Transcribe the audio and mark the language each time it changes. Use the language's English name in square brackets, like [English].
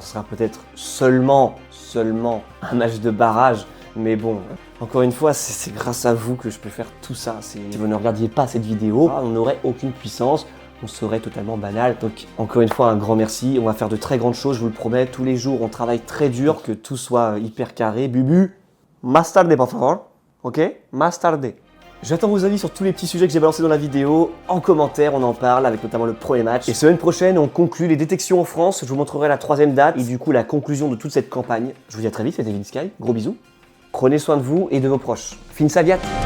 [French] Alors ce sera peut-être seulement un match de barrage, mais bon, encore une fois, c'est grâce à vous que je peux faire tout ça. Si vous ne regardiez pas cette vidéo, on n'aurait aucune puissance, on serait totalement banal. Donc encore une fois, un grand merci. On va faire de très grandes choses, je vous le promets. Tous les jours, on travaille très dur, que tout soit hyper carré. [Spanish] Bubu, más tarde, por favor. Ok? Más tarde. [French] J'attends vos avis sur tous les petits sujets que j'ai balancés dans la vidéo. En commentaire, on en parle avec notamment le premier match. Et semaine prochaine, on conclut les détections en France. Je vous montrerai la 3e date et du coup la conclusion de toute cette campagne. Je vous dis à très vite, c'était Vinsky. Gros bisous. Prenez soin de vous et de vos proches. Fin Saviat.